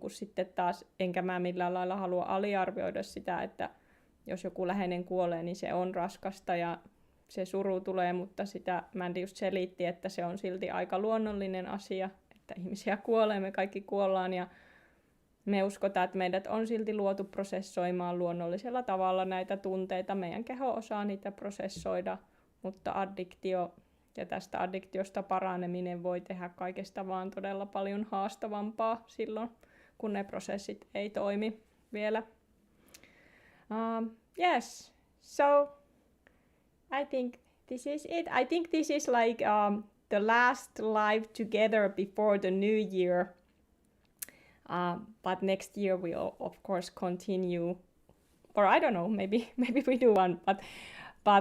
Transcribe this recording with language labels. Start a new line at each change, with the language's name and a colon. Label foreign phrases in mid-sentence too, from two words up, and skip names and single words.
Finnish: kun sitten taas, enkä mä millään lailla halua aliarvioida sitä, että jos joku läheinen kuolee, niin se on raskasta ja se suru tulee, mutta sitä Mandy just selitti, että se on silti aika luonnollinen asia, että ihmisiä kuolee, me kaikki kuollaan, ja me uskotaan, että meidät on silti luotu prosessoimaan luonnollisella tavalla näitä tunteita. Meidän keho osaa niitä prosessoida, mutta addiktio ja tästä addiktiosta paraneminen voi tehdä kaikesta vaan todella paljon haastavampaa silloin, kun ne prosessit ei toimi vielä.
English: Yes, so I think this is it. I think this is like the last live together before the new year. But next year we'll of course continue, or I don't know, maybe we do one, but